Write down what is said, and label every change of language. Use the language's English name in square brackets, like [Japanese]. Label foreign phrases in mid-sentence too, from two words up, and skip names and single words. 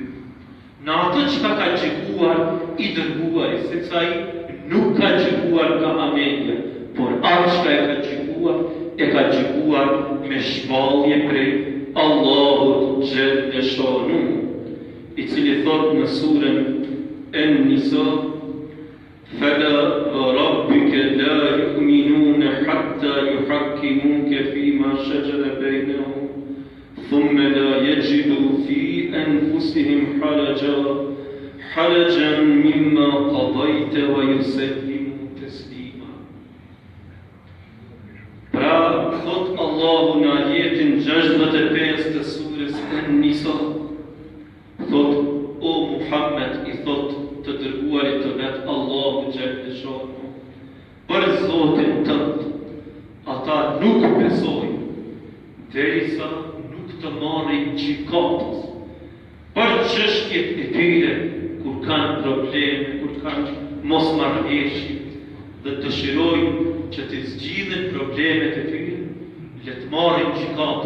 [Albanian] Në atë që ka gjykuar i dërguari, sepse ai nuk ka gjykuar nga ametja, por atë që e ka gjykuar me shpallje prej Allahut xhelle shanu, i cili thot në surën An-Nisa: [Arabic] "فلا ربك لا يؤمنون حتى يحكموك فيما شجر بينهم ثم لا يجدوا في أنفسهم حرجا مما قضيت ويسلموا تسليما." [Albanian] Pra thot Allahu në ajetin 65 të surës An-Nisa, thot o Muhammed, i thot të dërguarit të vet Allahu [Arabic] جل شأنه, [Albanian] për Zotin tënd ata nuk besojnë derisa nuk të marrin gjykatës për çështjet e tyre, kur kanë probleme, kur kanë mosmarrëveshje dhe dëshirojnë që të zgjidhen problemet e tyre, le të marrin gjykatës.